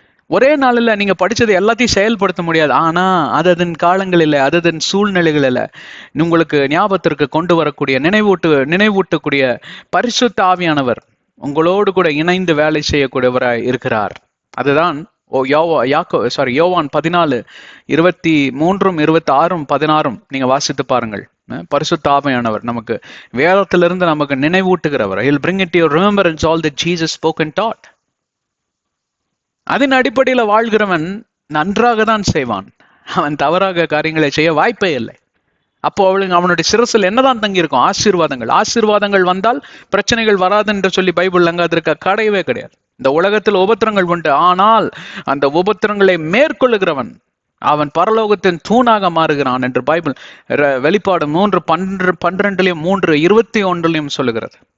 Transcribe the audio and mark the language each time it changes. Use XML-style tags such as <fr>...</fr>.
<ta>ஒரே நாளில் நீங்க படிச்சது எல்லாத்தையும் செயல்படுத்த முடியாது, ஆனா அதன் காலங்களில், அதன் சூழ்நிலைகளில் உங்களுக்கு ஞாபகத்திற்கு கொண்டு வரக்கூடிய, நினைவூட்டக்கூடிய பரிசுத்த ஆவியானவர் உங்களோடு கூட இணைந்து வேலை செய்யக்கூடியவராய் இருக்கிறார். அதுதான் யோவான் 14:23, 26, 16 நீங்க வாசித்து பாருங்கள். பரிசுத்த ஆவியானவர் நமக்கு வேதத்திலிருந்து நமக்கு நினைவூட்டுகிறவர்.</ta> <en>He'll bring it to your remembrance all that Jesus spoke and taught.</en> <ta>அதன் அடிப்படையில் வாழ்கிறவன் நன்றாக தான் செய்வான். அவன் தவறாக காரியங்களை செய்ய வாய்ப்பே இல்லை. அப்போ அவனுடைய சிரசில் என்னதான் தங்கி இருக்கும்? ஆசீர்வாதங்கள் வந்தால் பிரச்சனைகள் வராது என்று சொல்லி பைபிள் அங்க அதற்கு கிடையவே கிடையாது. இந்த உலகத்தில் உபத்திரங்கள் உண்டு, ஆனால் அந்த உபத்திரங்களை மேற்கொள்ளுகிறவன் அவன் பரலோகத்தின் தூணாக மாறுகிறான் என்று பைபிள் வெளிப்பாடு 3:12, சொல்லுகிறது.</ta>